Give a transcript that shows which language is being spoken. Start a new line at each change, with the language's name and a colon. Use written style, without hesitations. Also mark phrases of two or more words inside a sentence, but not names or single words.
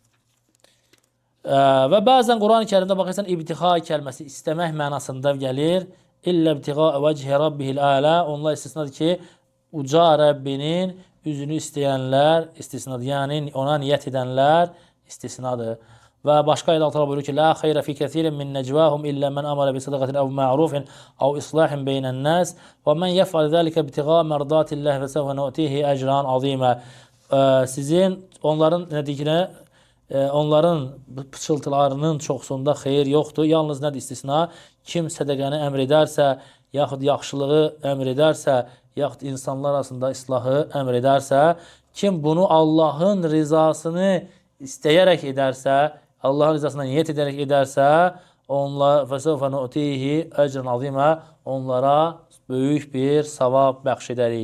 Azerbaijani: Və bəzən Quran-ı Kərimdə baxırsan, ibtixa kəlməsi istəmək mənasında gəlir.
Arabic: إلا ابتغاء وجه ربه الأعلى.
Azerbaijani: Onlar istisnadır ki, uca Rəbbinin üzünü istəyənlər istisnadır. Yəni ona niyyət edənlər istisnadır. Və başqa ayədə Allah buyurur ki,
Arabic: "لا خير في كثير من نجواهم إلا من أمر بصدقة أو معروف أو إصلاح بين الناس ومن يفعل ذلك ابتغاء مرضات الله فسوف نؤتيه أجرا عظيما."
Azerbaijani: Sizin onların nədiyinə, onların pıçıltılarının çoxsunda xeyir yoxdur. Yalnız nədir istisna? Kim sədəqəni əmr edərsə, yaxud yaxşılığı əmr edərsə, yaxud insanlar arasında islahı əmr edərsə, kim bunu Allahın rizasını istəyərək edərsə, Allahın rizasına niyyət edərək edərsə, onlar
Arabic: فسوف نؤتيه أجرا عظيما,
Azerbaijani: onlara böyük bir savab bəxş edərik.